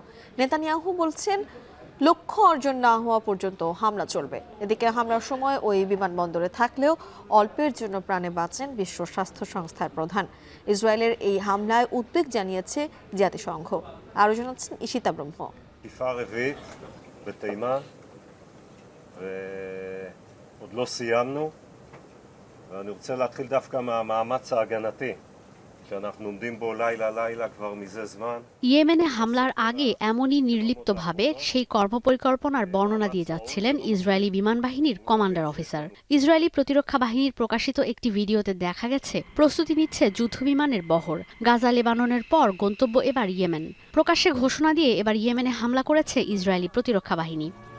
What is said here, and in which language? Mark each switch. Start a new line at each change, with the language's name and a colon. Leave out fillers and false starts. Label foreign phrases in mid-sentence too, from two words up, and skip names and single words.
Bangla: নেতানিয়াহু বলছেন, লক্ষ্য অর্জন না হওয়া পর্যন্ত হামলা চলবে। এদিকে হামলার সময় ওই বিমানবন্দরে থাকলেও অল্পের জন্য প্রাণে বাঁচেন বিশ্ব স্বাস্থ্য সংস্থার প্রধান। ইসরায়েলের এই হামলায় উদ্বেগ জানিয়েছে জাতিসংঘ। আরও জানাচ্ছেন ঈশিতা ব্রহ্ম।
Hebrew: ועוד לא סיימנו, ואני רוצה להתחיל דווקא מהמאמץ ההגנתי שאנחנו עומדים בו לילה כבר מזה זמן.
Bangla: ইয়েমেনে হামলার আগে এমনই নির্লিপ্তভাবে সেই কর্মপরিকল্পনার বর্ণনা দিয়ে যাচ্ছিলেন ইসরায়েলি বিমান বাহিনীর কমান্ডার অফিসার। ইসরায়েলি প্রতিরক্ষা বাহিনীর প্রকাশিত একটি ভিডিওতে দেখা গেছে প্রস্তুতি নিচ্ছে যুদ্ধবিমানের বহর। গাজা লেবাননের পর গন্তব্য এবার ইয়েমেন। প্রকাশ্যে ঘোষণা দিয়ে এবার ইয়েমেনে হামলা করেছে ইসরায়েলি প্রতিরক্ষা বাহিনী।